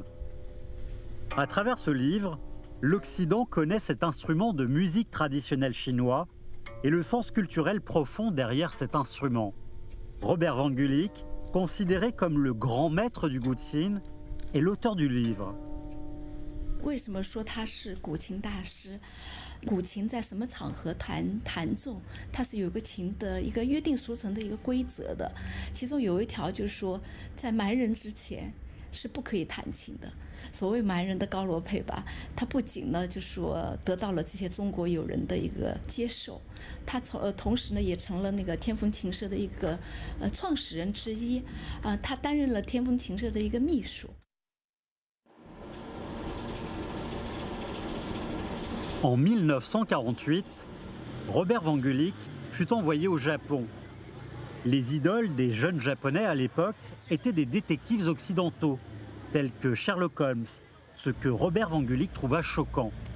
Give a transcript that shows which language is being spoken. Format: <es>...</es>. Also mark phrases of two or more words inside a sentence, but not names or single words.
<fr>À travers ce livre, l'Occident connaît cet instrument de musique traditionnelle chinois et le sens culturel profond derrière cet instrument. Robert Van Gulik, considéré comme le grand maître du Guqin, est l'auteur du livre.</fr> <zh>为什么说他是古琴大师？古琴在什么场合弹奏，它是有个琴的一个约定俗成的一个规则的，其中有一条就是说，在蛮人之前是不可以弹琴的。所谓蛮人的高罗佩吧，他不仅呢就说得到了这些中国友人的一个接受，他同时呢也成了那个天风琴社的一个创始人之一，他担任了天风琴社的一个秘书。</zh> <fr>En 1948, Robert Van Gulik fut envoyé au Japon. Les idoles des jeunes Japonais à l'époque étaient des détectives occidentaux, tels que Sherlock Holmes, ce que Robert Van Gulik trouva choquant.</fr>